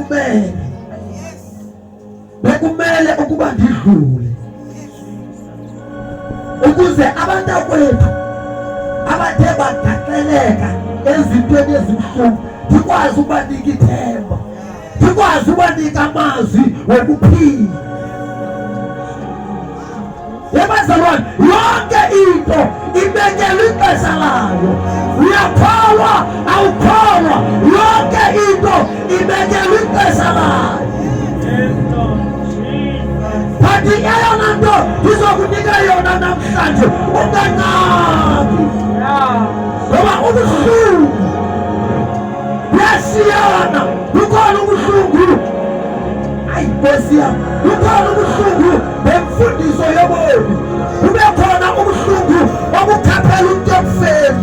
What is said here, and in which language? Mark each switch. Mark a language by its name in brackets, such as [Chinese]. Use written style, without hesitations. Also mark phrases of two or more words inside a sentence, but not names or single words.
[Xhosa] bekumele ukuba ndidlule, ukuze abantakwethu abathe bagaxeleka ezintweni ezibuhlungu ndikwazi ubanika ithemba, ndikwazi ubanika amazwi wokuphila. Yebazalwane, yonke into ibekelwe ixesha layo. Uyakholwa awukholwa, yonke into ibekelwe ixesha layo. But eyona nto ndizokunika yona ngicela namhlanje unganqabi ngoba ubuhlungu buyashiyana. Bukhona ubuhlungu, ayi Nkosi yami, bukhona ubuhlungu bemfundiso yobomi, kube khona ubuhlungu obukhaphela umuntu ekufeni.